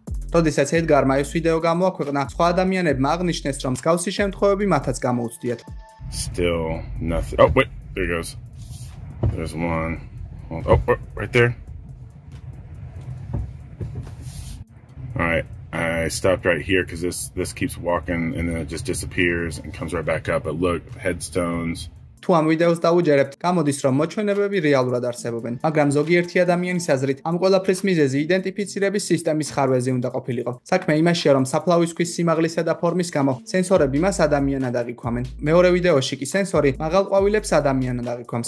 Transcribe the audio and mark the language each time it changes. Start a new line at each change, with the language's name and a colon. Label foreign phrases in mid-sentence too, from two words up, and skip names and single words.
Georgian: როდესაც ედგარმა ეს ვიდეო გამოაქვეყნა, სხვა ადამიანებმა აღნიშნეს, რომ მსგავსი შემთხვევები მათაც გამოუცდიათ.
English: Still nothing. Oh, wait, there goes. There's one. Oh, right there. All right, I stopped right here because this keeps walking and then it just disappears and comes right back up. But look, headstones.
Georgian: თუ ამ ვიდეოს დავუჯერებთ, გამოდის, რომ მოჩვენებები რეალურად არსებობენ, მაგრამ ზოგიერთი ადამიანის აზრით, ამ ყველაფრის მიზეზი იდენტიფიცირების სისტემის ხარვეზე უნდა ყოფილიყო. საქმე იმაშია, რომ საფლავის ქვის სიმაღლისა და ფორმის გამო სენსორები მას ადამიანად აღიქვამენ. მეორე ვიდეოში კი სენსორი მაღალ ყვავილებს ადამიანად აღიქვამს.